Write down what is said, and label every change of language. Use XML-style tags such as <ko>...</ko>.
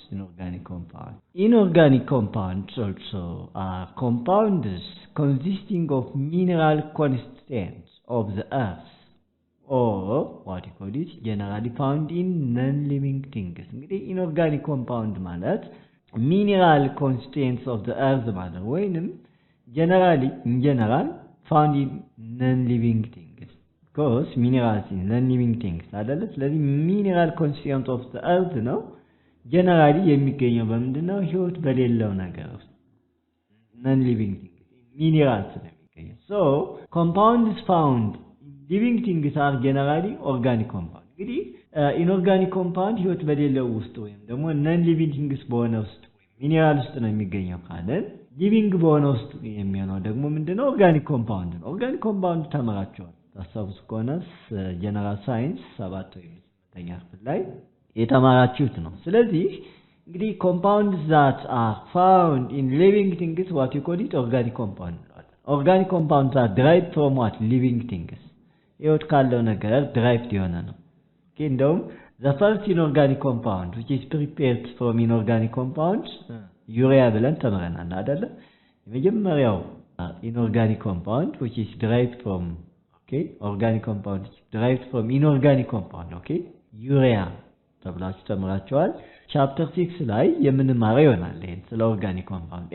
<en>Inorganic compounds also are compounds consisting of mineral constituents of the earth, or what you call it generally found in non-living things.</en> <am>እንግዲህ</am> <en>inorganic compound ማለት mineral constituents of the earth ማለት ወይንም in general found in non-living things. Because minerals in non-living things አይደለ?</en> <am>ስለዚህ mineral constituent of the earth ነው generally የሚገኘው በምንድነው ህይወት በሌለው ነገር ውስጥ non-living things minerals ነው የሚገኘው.</am> <en>So compounds found in living things are generally organic compound.</en> <am>እንግዲህ inorganic compound ህይወት በሌለው ውስጥ ወይም ደግሞ non-living things በሆነ ውስጥ ሚነራል ውስጥ ነው የሚገኘው ካለ living በሆነ ውስጥ የሚሆነው ደግሞ ምንድነው organic compound ነው። organic compound ተማራችኋል ታስታውሱ ከሆነ ጀነራል ሳይንስ 7 ወይም 8ኛ ክፍል ላይ የተማራችሁት ነው። ስለዚህ እንግዲህ</am> <en>compounds that are found in living things what you call it organic compound. Organic compounds are derived from what living things.</en> <am>ህይወት ካለው ነገር derived የሆነ ነው። እንደውም</am> <en>the first inorganic compound which is prepared from inorganic compounds urea ብለን ተምረናል አይደለ?</en> <am>የመጀመሪያው inorganic compound</am> <en>which is derived from organic compound derived from inorganic compound</en> <am>urea ተብላችሁ ተምራችኋል። ቻፕተር 6 ላይ የምንማረው ይሆናል ይሄን ስለ organic compound.</am>